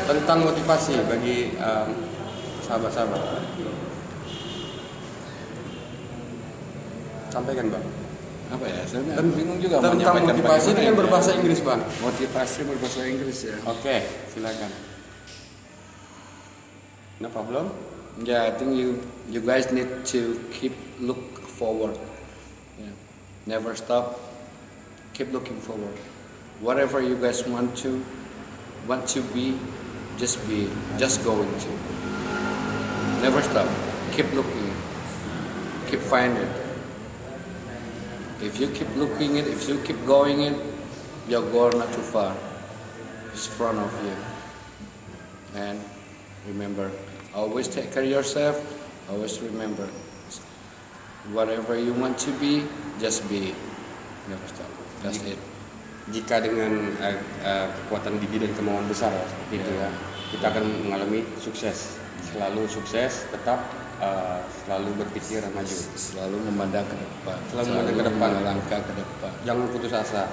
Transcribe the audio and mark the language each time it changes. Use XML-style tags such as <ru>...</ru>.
<id>Tentang motivasi bagi sahabat-sahabat. Sampaikan Bang. Apa ya? Saya bingung juga mau Tentang menyampaikan motivasi bagaimana dengan ini. berbahasa Inggris Bang. Motivasi berbahasa Inggris ya. Oke, silakan.</id> <en>No problem. Yeah, I think you guys need to keep look forward. Yeah. Never stop. keep looking forward. Whatever you guys want to be, just be, just go into. Never stop. Keep looking, keep finding. If you keep looking it, if you keep going it, your goal not too far. It's in front of you. And remember, always take care of yourself. Always remember, whatever you want to be, just be. Never stop. That's it.</en> <id>Jika dengan kekuatan gigi dan kemauan besar seperti itu ya, kita akan mengalami sukses. Selalu sukses, tetap selalu berpikir maju. Selalu memandang ke depan. Selalu memandang ke depan. Melangkah ke depan. Jangan putus asa.</id>